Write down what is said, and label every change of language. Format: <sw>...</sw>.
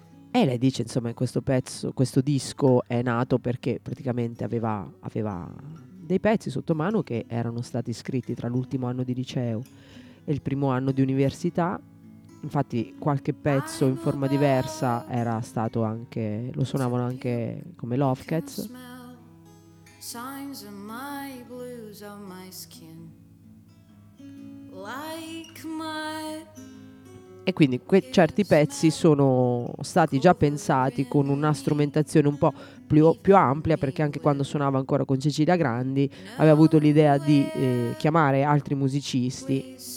<it>E lei dice, insomma, in questo pezzo, questo disco è nato perché praticamente aveva dei pezzi sotto mano che erano stati scritti tra l'ultimo anno di liceo e il primo anno di università. Infatti qualche pezzo in forma diversa era stato anche, lo suonavano anche come Love Cats.</it> <en>Signs of my blues on my skin, like my.</en> <it>E quindi certi pezzi sono stati già pensati con una strumentazione un po' più ampia, perché anche quando suonava ancora con Cecilia Grandi aveva avuto l'idea di chiamare altri musicisti.</it>